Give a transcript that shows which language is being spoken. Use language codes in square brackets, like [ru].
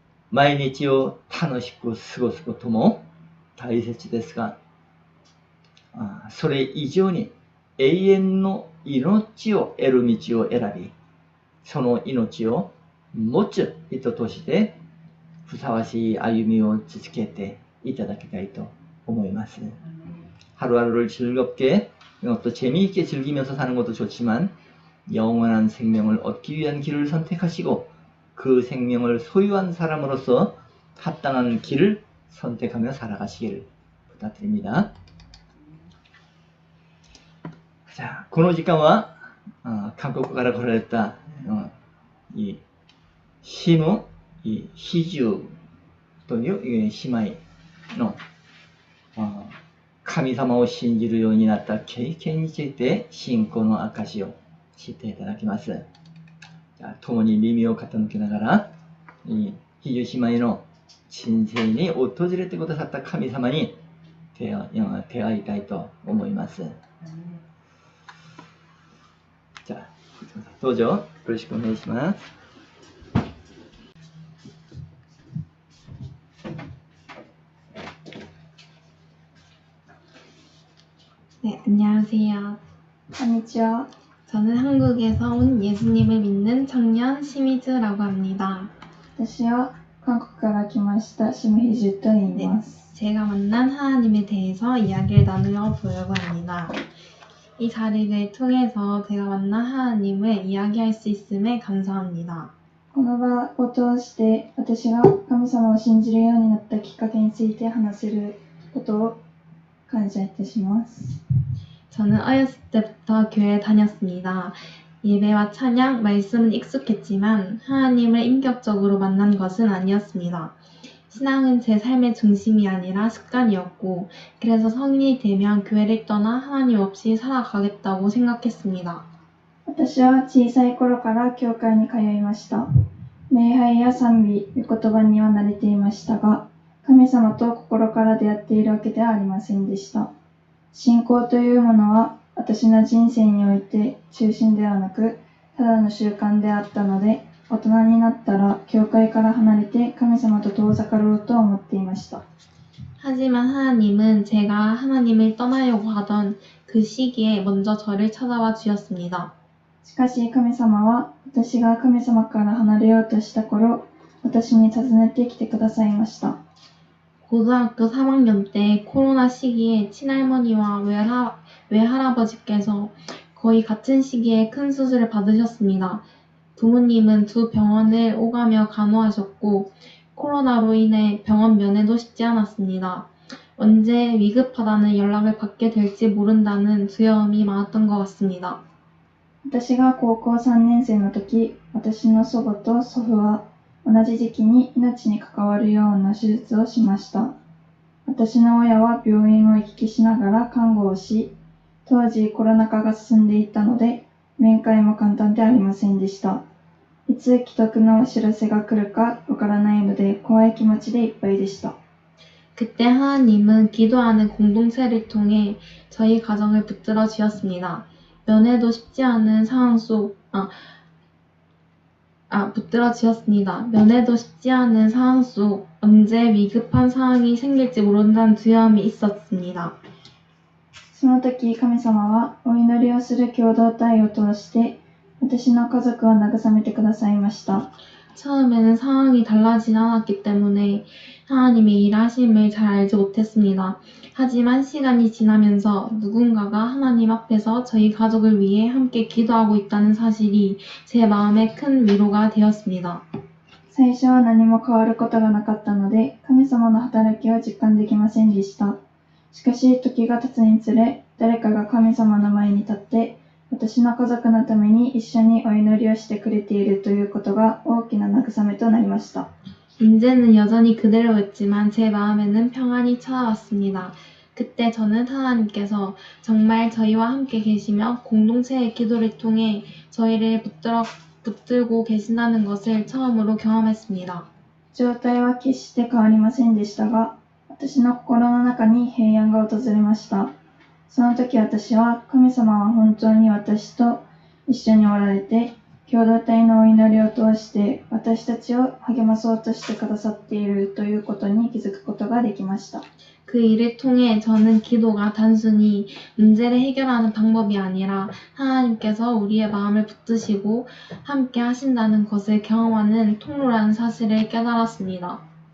[ja] 毎日を楽しく過ごすことも大切ですが、それ以上に永遠の命を得る道を選び、その命を持つ人としてふさわしい歩みを続けていただきたいと思います。 [ko] 하루하루를 즐겁게 또 재미있게 즐기면서 사는 것도 좋지만 영원한 생명을 얻기 위한 길을 선택하시고 그 생명을 소유한 사람으로서 합당한 길을 선택하며 살아가시기를 부탁드립니다. [ja] 자, この時間は韓国から来られたいシム・ヒジュという姉妹の神様を信じるようになった経験について信仰の証をしていただきます。共に耳を傾けながらヒジュ姉妹の人生に訪れてくださった神様に出会いたいと思います。じゃあどうぞよろしくお願いします。 [ko] 안녕하세요. [ja] こんにちは。 [ko] 저는 한국에서 온 예수님을 믿는 청년 시미즈라고 합니다. [ja] 私は韓国から来ましたシムヒジュと言います。 [ko] 제가 만난 하나님에 대해서 이야기를 나누어 보려고 합니다. 이 자리를 통해서 제가 만난 하나님을 이야기할 수 있음에 감사합니다. [ja] この場を通して私が神様を信じるようになったきっかけについて話せることを感謝いたします。 [ko] 저는 어렸을 때부터 교회에 다녔습니다. 예배와 찬양, 말씀은 익숙했지만 하나님을 인격적으로 만난 것은 아니었습니다. 신앙은 제 삶의 중심이 아니라 습관이었고 그래서 성인이 되면 교회를 떠나 하나님 없이 살아가겠다고 생각했습니다. [ja] 私は小さい頃から教会に通いました。礼拝や賛美、御言葉には慣れていましたが、神様と心から出会っているわけではありませんでした。信仰というものは私の人生において中心ではなく、ただの習慣であったので、大人になったら教会から離れて神様と遠ざかろうと思っていました。 [ko] 하지만 하나님은 제가 하나님을 떠나려고 하던 그 시기에 먼저 저를 찾아와 주셨습니다. [ja] しかし神様は私が神様から離れようとした頃、私に訪ねてきてくださいました。 [ko] 고등학교 3학년 때 코로나 시기에 친할머니와 외할아버지께서 거의 같은 시기에 큰 수술을 받으셨습니다. 부모님은 두 병원을 오가며 간호하셨고 코로나로 인해 병원 면회도 쉽지 않았습니다. 언제 위급하다는 연락을 받게 될지 모른다는 두려움이 많았던 것 같습니다. [ja] 私が高校3年生の時、私の祖母と祖父は同じ時期に命に関わるような手術をしました。私の親は病院を行き来しながら看護をし、当時コロナ禍が進んでいたので、面会も簡単でありませんでした。いつ危篤のお知らせが来るかわからないので怖い気持ちでいっぱいでした。 [ko] 그때 하나님은 기도하는 공동체를 통해 저희 가정을 붙들어 주셨습니다. 면회도 쉽지 않은 상황 속 언제 위급한 상황이 생길지 모른다는 두려움이 있었습니다. [ja] その時神様はお祈りをする共同体を通して私の家族を慰めてくださいました。 [ko] 처음에는 상황이 달라지지 않았기 때문에 하나님의 일하심을 잘 알지 못했습니다. 하지만 시간이 지나면서 누군가가 하나님 앞에서 저희 가족을 위해 함께 기도하고 있다는 사실이 제 마음에 큰 위로가 되었습니다. [ja] 最初は何も変わることがなかったので、神様の働きを実感できませんでした。しかし、時が経つにつれ、誰かが神様の前に立って、私の家族のために一緒にお祈りをしてくれているということが大きな慰めとなりました。 [ko] 인제는 여전히 그대로였지만 제 마음에는 평안이 찾아왔습니다. 그때 저는 하나님께서 정말 저희와 함께 계시며 공동체의 기도를 통해 저희를 붙들고 계신다는 것을 처음으로 경험했습니다. [ja] 状態は決して変わりませんでしたが、私の心の中に平安が訪れました。その時私は神様は本当に私と一緒におられて、共同体のお祈りを通して私たちを励まそうとしてくださっているということに気づくことができました。 [ko] 그 일을 통해 저는 기도가 단순히 문제를 해결하는 방법이 아니라 하나님께서 우리의 마음을 붙드시고 함께 하신다는 것을 경험하는 통로라는 사실을 깨달았습니다.